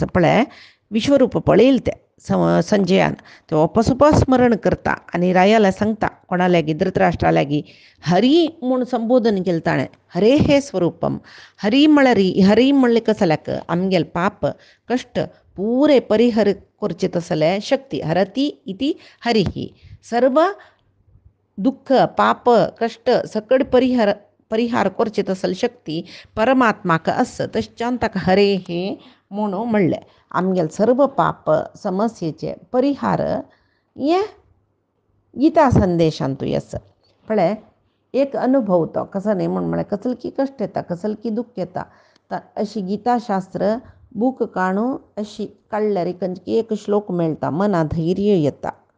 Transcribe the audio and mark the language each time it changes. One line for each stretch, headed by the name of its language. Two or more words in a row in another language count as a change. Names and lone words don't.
Konkani: पळय विश्वरूप पळयल ते संजयान ते वपास स्मरण करता आनी रायाला सांगता, कोणा लागीं धृतराष्ट्रा लागीं हरी म्हूण संबोधन केलें ताणें. हरे हे स्वरूपम, हरी म्हणलें कसल्याक आमगेल पाप कश्ट पुरे परिहर करचे तसले शक्ती.
Sanskrit: हरती इति हरिही,
Konkani: सर्व दुःख पाप कश्ट सकड परिहार करचे तसल शक्ती परमात्माक आस. तशच्यान ताका हरे हे म्हणून म्हणलें. आमगेल सर्व पाप समस्येचे परिहार हे गीता संदेशांतूय आसा. पळय एक अनुभव तो कसो न्ही म्हळ्यार कसले की कश्ट येता, कसले की दुःख येता, अशी गीताशास्त्र बूक काणू अशी काडल्यार एक श्लोक मेळटा, मना धैर्य येता.